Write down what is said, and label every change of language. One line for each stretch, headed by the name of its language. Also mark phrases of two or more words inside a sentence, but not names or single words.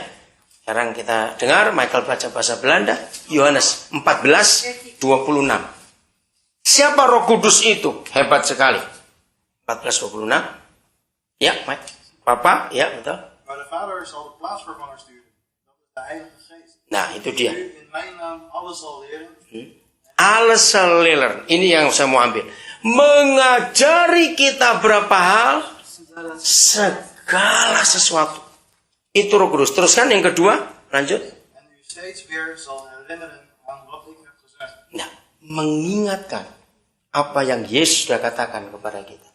Indonesian: Sekarang kita dengar Michael baca bahasa Belanda, Yohanes 14:26. Siapa Roh Kudus itu? Hebat sekali. 14:26. Ya, Mike. Papa, ya betul. Nah, itu dia.
Dutch: Alles zal leren.
Indonesian: Ini yang saya mau ambil. Mengajari kita berapa hal? Segala sesuatu. Itu Roh Kudus. Teruskan yang kedua. Lanjut. Nah, mengingatkan apa yang Yesus sudah katakan kepada kita.